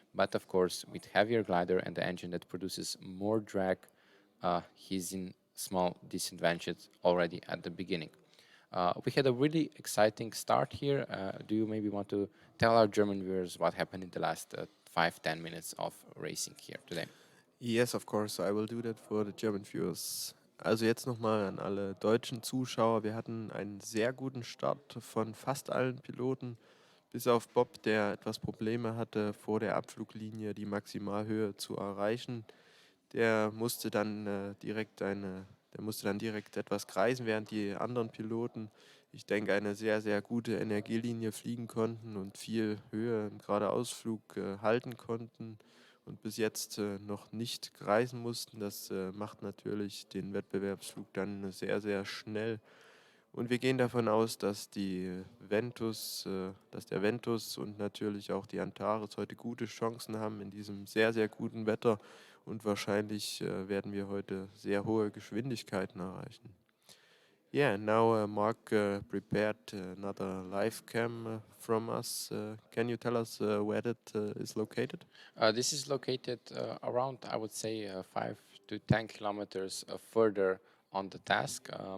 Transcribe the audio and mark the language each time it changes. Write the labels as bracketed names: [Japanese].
[English] But of course, with heavier glider and the engine that produces more drag, he's in small disadvantage already at the beginning. We had a really exciting start here. Do you maybe want to tell our German viewers what happened in the last 5-10 minutes of racing here today? Yes, of course, I will do that for the German viewers. [German] Also jetzt nochmal an alle deutschen Zuschauer. Wir hatten einen sehr guten Start von fast allen Piloten, bis auf Bob, der etwas Probleme hatte, vor der Abfluglinie die Maximalhöhe zu erreichen. Der musste dann der musste dann direkt etwas kreisen, während die anderen Piloten, ich denke, eine sehr, sehr gute Energielinie fliegen konnten und viel Höhe im Geradeausflug halten konnten und bis jetzt noch nicht kreisen mussten. Das macht natürlich den Wettbewerbsflug dann sehr, sehr schnell. Und wir gehen davon aus, dass dass der Ventus und natürlich auch die Antares heute gute Chancen haben in diesem sehr, sehr guten Wetter. Und wahrscheinlich werden wir heute sehr hohe Geschwindigkeiten erreichen. [English] Yeah, now Mark prepared another live cam from us. Can you tell us where that is located? This is located around, I would say, 5 to 10 kilometers further on the task.